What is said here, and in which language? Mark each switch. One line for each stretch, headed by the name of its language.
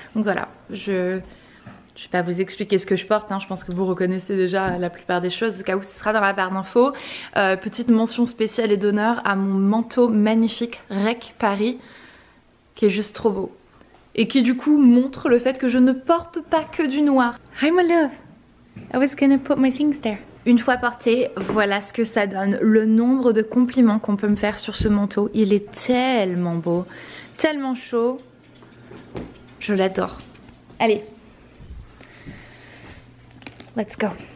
French: Donc voilà, je vais pas vous expliquer ce que je porte, hein. Je pense que vous reconnaissez déjà la plupart des choses, au cas où ce sera dans la barre d'infos. Petite mention spéciale et d'honneur à mon manteau magnifique Rec Paris, qui est juste trop beau. et qui du coup montre le fait que je ne porte pas que du noir.
English: Hi my love, I was gonna put my things there.
French: Une fois porté, voilà ce que ça donne. Le nombre de compliments qu'on peut me faire sur ce manteau, il est tellement beau, tellement chaud. Je l'adore.
English: Allez, let's go.